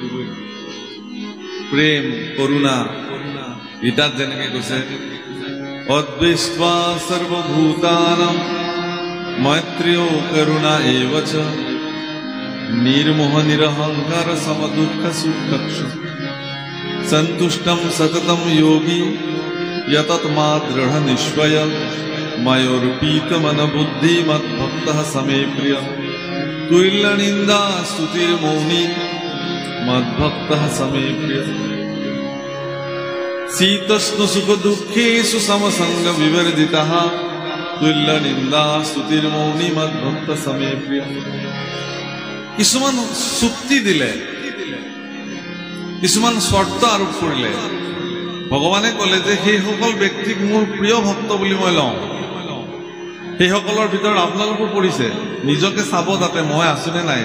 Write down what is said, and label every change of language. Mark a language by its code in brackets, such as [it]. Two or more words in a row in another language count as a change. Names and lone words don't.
[as] প্ৰেম কৰুণা গীতাত যেনেকে কৈছে [sa] अद्वेष्टा सर्वभूतानां मैत्रेय करुणा एव च निर्मोह निरहंकार समदुःख सुखक्षम सन्तुष्टम सततम योगी यतत्मात् दृढ़ निश्चय मयोर्पीत मन बुद्धि मद्भक्तः समे प्रिय तुल्य निंदा स्तुतिर मौनी मद्भक्तः समे प्रिय शीतोष्ण सुख दुःखेषु समसंग विवर्जितः तुल्य निंदा स्तुतिर मौनी मद्भक्त समे प्रिय। [as] কিছুমান চুক্তি দিলে, কিছুমান শর্ত আৰোপ কৰিলে। ভগৱানে ক'লে যে সেইসকল ব্যক্তিক মোৰ প্ৰিয় ভক্ত বুলি মই লওঁ। সেইসকলৰ ভিতৰত আপোনালোকো পৰিছে, নিজকে চাব তাতে মই আছোনে নাই।